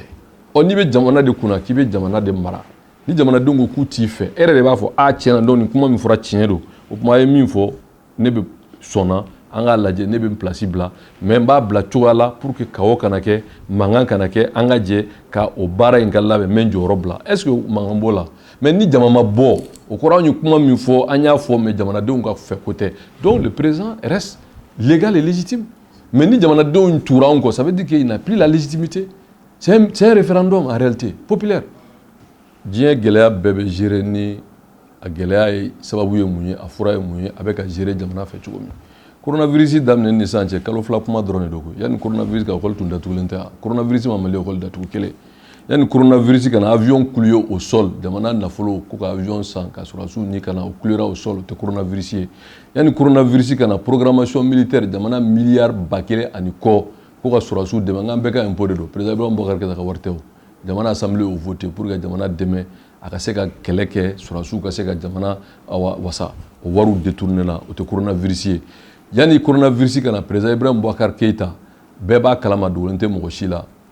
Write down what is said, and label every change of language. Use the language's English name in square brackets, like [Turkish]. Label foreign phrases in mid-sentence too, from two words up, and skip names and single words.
[Bambara] N'i bɛ jamana de kunna k'i bɛ jamana de mara ni jamanadenw ko k'u t'i fɛ e yɛrɛ de b'a fɔ tiɲɛna donc nin kuma min fɔra tiɲɛ don o kuma a ye min fɔ ne bɛ sɔnna an k'a lajɛ ne bɛ n place bila mais n b'a bila cogoya la [French] pour que [Bambara] kawo kana kɛ mankan kana kɛ an ka jɛ ka o baara in ka labɛn n bɛ n jɔyɔrɔ bila [French] est ce que [Bambara] mankan b'o la mais ni jama ma bɔ o kɔrɔ an ye kuma min fɔ an y'a fɔ mais jamanadenw ka fɛ ko tɛ [French] donc le président reste légal et légitime [Bambara] mais ni jamanadenw tuura anw kɔ [French] ça veut dire qu'il n'a plus la légitimité. C'est un référendum en réalité, populaire. [Bambara] Diɲɛ gɛlɛya bɛɛ bɛ gérer ni a gɛlɛya ye sababu ye mun ye a fura ye mun ye a bɛ ka gérer jamana fɛ cogo min coronavirus daminɛ ni sisan cɛ kalo fila kuma dɔrɔn de don koyi yanni coronavirus ka école tun datugulen tɛ coronavirus ma Mali école datugu kelen yanni coronavirus kana avion [French] couler au sol [Bambara] jamana nafolo ko ka avion san ka sɔrɔsiw ni kana o [French] coulera au sol [Bambara] o tɛ coronavirus ye yanni coronavirus kana [French] programmation militaire [Bambara] jamana milliard ba kelen ani kɔ ko ka sɔrɔsiw dɛmɛ n k'an bɛɛ ka impôt de don président Ibrahim Boubacar Keïta ka wari tɛ o jamana assemblée o [French] voté pour que [Bambara] jamana dɛmɛ a ka se ka kɛlɛ kɛ sɔrɔsiw ka se ka jamana wasa o wariw détourné na o tɛ coronavirus ye yanni coronavirus kana président Ibrahim Boubacar Keïta bɛɛ b'a kalama dogolen tɛ mɔgɔ si la